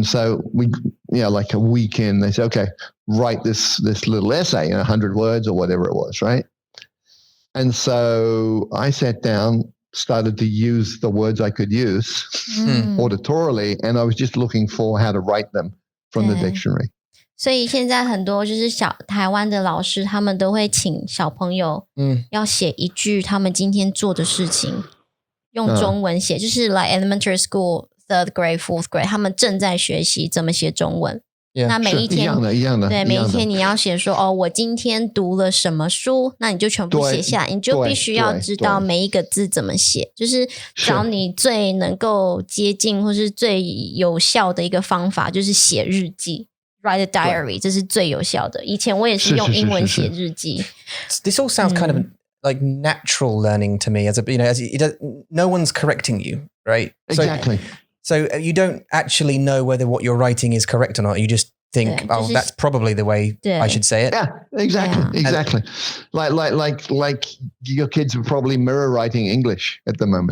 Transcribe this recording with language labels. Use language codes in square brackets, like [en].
[en] And so we, like a week in, they said, okay, write this little essay, 100 words or whatever it was, right? And so I sat down, started to use the words I could use auditorily, and I was just looking for how to write them from the dictionary. [zh] 所以现在很多就是台湾的老师，他们都会请小朋友要写一句他们今天做的事情，用中文写，就是 [en] like elementary school 3rd grade 4th grade [zh] 他们正在学习怎么写中文。那每一天一样的，对，每一天你要写说我今天读了什么书，那你就全部写下来，你就必须要知道每一个字怎么写，就是找你最能够接近或是最有效的一个方法，就是写日记。 [en] Write a diary， [zh] 这是最有效的。以前我也是用英文写日记。 [en] This all sounds kind of like natural learning to me, no one's correcting you, right? Exactly. So you don't actually know whether what you're writing is correct or not. You just think, that's probably the way I should say it. Yeah, exactly. Like your kids are probably mirror writing English at the moment.